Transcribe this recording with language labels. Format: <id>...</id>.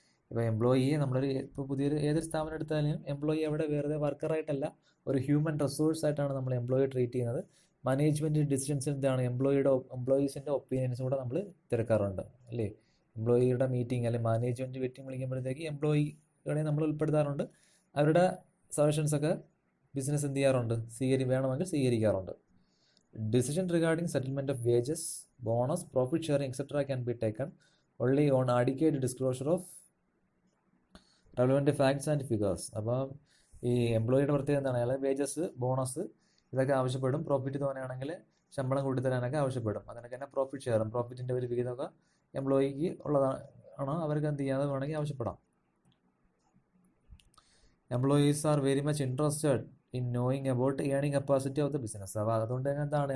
<ml>അപ്പോൾ എംപ്ലോയിയെ ഇപ്പോൾ ഏതൊരു സ്ഥാപനം എടുത്താലും എംപ്ലോയി അവിടെ വെറുതെ വർക്കറായിട്ടല്ല, ഒരു ഹ്യൂമൻ റിസോഴ്സ് ആയിട്ടാണ് നമ്മൾ എംപ്ലോയിയെ ട്രീറ്റ് ചെയ്യുന്നത്. മാനേജ്മെൻറ്റ് ഡിസിഷൻസ് എന്താണ്? എംപ്ലോയീസിൻ്റെ ഒപ്പീനിയൻസ് കൂടെ നമ്മൾ തിരക്കാറുണ്ട് അല്ലേ? എംപ്ലോയിയുടെ മീറ്റിംഗ് അല്ലെങ്കിൽ മാനേജ്മെൻറ്റ് മീറ്റിംഗ് വിളിക്കുമ്പോഴത്തേക്ക് എംപ്ലോയികളെ നമ്മൾ ഉൾപ്പെടുത്താറുണ്ട്. അവരുടെ സജഷൻസൊക്കെ ബിസിനസ് എന്ത് ചെയ്യാറുണ്ട്? വേണമെങ്കിൽ സ്വീകരിക്കാറുണ്ട്.</ml> <en>Decision regarding settlement of wages, bonus, profit sharing, etc. can be taken only on adequate disclosure of relevant facts and figures.</en> <ml>അപ്പോൾ ഈ എംപ്ലോയിയുടെ പ്രത്യേകത എന്താണ്? അയാൾ വേജസ്, ബോണസ് ഇതൊക്കെ ആവശ്യപ്പെടും. പ്രോഫിറ്റ് തോന്നുകയാണെങ്കിൽ ശമ്പളം കൂട്ടിത്തരാനൊക്കെ ആവശ്യപ്പെടും. അതിനൊക്കെ തന്നെ പ്രോഫിറ്റ് ഷെയറും, പ്രോഫിറ്റിൻ്റെ ഒരു വിഹിതമൊക്കെ എംപ്ലോയിക്ക് ഉള്ളതാണ്. അവർക്ക് എന്ത് ചെയ്യാതെ വേണമെങ്കിൽ ആവശ്യപ്പെടാം.</ml> <en>Employees are very much interested in knowing about earning capacity of the business.</en> <ml>അപ്പോൾ അതുകൊണ്ട് തന്നെ എന്താണ്?</ml>